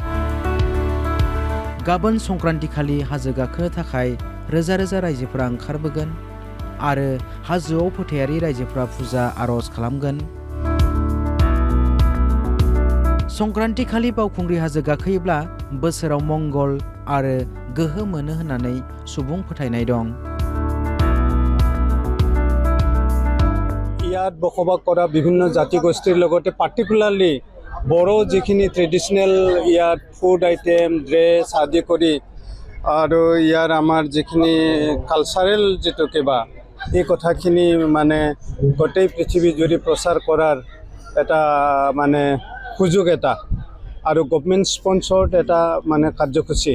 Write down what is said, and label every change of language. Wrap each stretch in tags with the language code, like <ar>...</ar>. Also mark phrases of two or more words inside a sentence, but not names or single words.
<brx>गाबोन संक्रान्तिखालि हाजो गाखोनो थाखाय रोजा रोजा रायजोफोरा ओंखारबोगोन आरो हाजोआव फोथायारि रायजोफोरा फुजा आर'ज खालामगोन। संक्रान्तिखालि बावखुंग्रि हाजो गाखोयोब्ला बोसोराव मंगल आरो गोहो मोनो होननानै सुबुं फोथायनाय दं।</brx> <as>ইয়াত বসবাস কৰা বিভিন্ন জাতি গোষ্ঠীৰ লগতে পাৰ্টিকুলাৰলি বড়ো যিখিনি ট্ৰেডিশ্যনেল ইয়াত</as> <en>food item,</en> <as>ড্ৰেছ আদি কৰি আৰু ইয়াৰ আমাৰ যিখিনি কালচাৰেল যিটো কিবা এই কথাখিনি মানে গোটেই পৃথিৱী জুৰি প্ৰচাৰ কৰাৰ এটা মানে সুযোগ এটা আৰু</as> <en>government sponsored</en> <as>এটা মানে কাৰ্যসূচী।</as>